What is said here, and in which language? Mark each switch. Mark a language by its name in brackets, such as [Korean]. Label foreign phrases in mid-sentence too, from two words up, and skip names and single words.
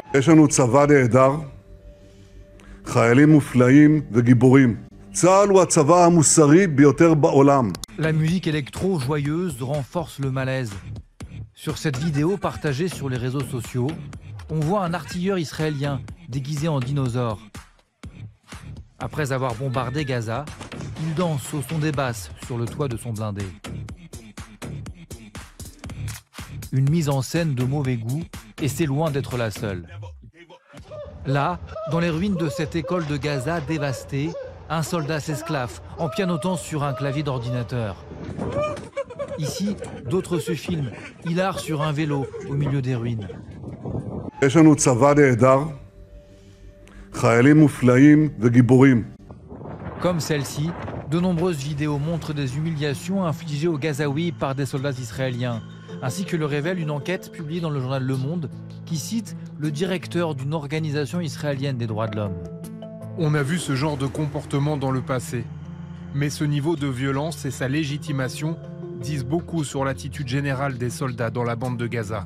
[Hebrew] יש לנו צבא נהדר, חיילים מופלאים וגיבורים. צה"ל הוא הצבא המוסרי ביותר בעולם. [French] La musique électro joyeuse renforce le malaise. Sur cette vidéo partagée sur les réseaux sociaux, on voit un artilleur israélien déguisé en dinosaure. Après avoir bombardé Gaza, il danse au son des basses sur le toit de son blindé. Une mise en scène de mauvais goût, et c'est loin d'être la seule. Là, dans les ruines de cette école de Gaza dévastée, un soldat s'esclaffe en pianotant sur un clavier d'ordinateur. Ici, d'autres se filment, hilar sur un vélo au milieu des ruines. [Hebrew] יש לנו צבא נהדר, חיילים מופלאים וגיבורים. [French] Comme celle-ci, de nombreuses vidéos montrent des humiliations infligées aux Gazaouis par des soldats israéliens, ainsi que le révèle une enquête publiée dans le journal Le Monde qui cite le directeur d'une organisation israélienne des droits de l'homme. On a vu ce genre de comportement dans le passé, mais ce niveau de violence et sa légitimation disent beaucoup sur l'attitude générale des soldats dans la bande de Gaza.